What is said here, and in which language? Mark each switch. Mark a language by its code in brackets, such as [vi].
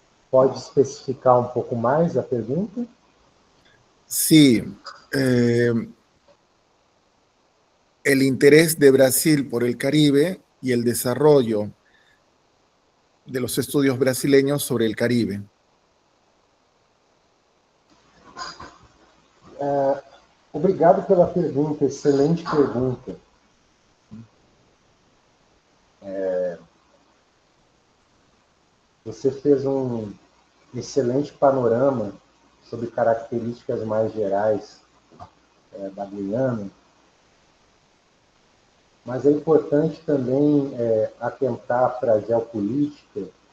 [pt] Pode especificar um pouco mais a pergunta? [es] Sí. El interés de Brasil por el Caribe y el desarrollo de los estudios brasileños sobre el Caribe. [pt] Obrigado pela pergunta, excelente pergunta. Você fez um excelente panorama sobre características mais gerais da Guiana, mas é importante também atentar para a geopolítica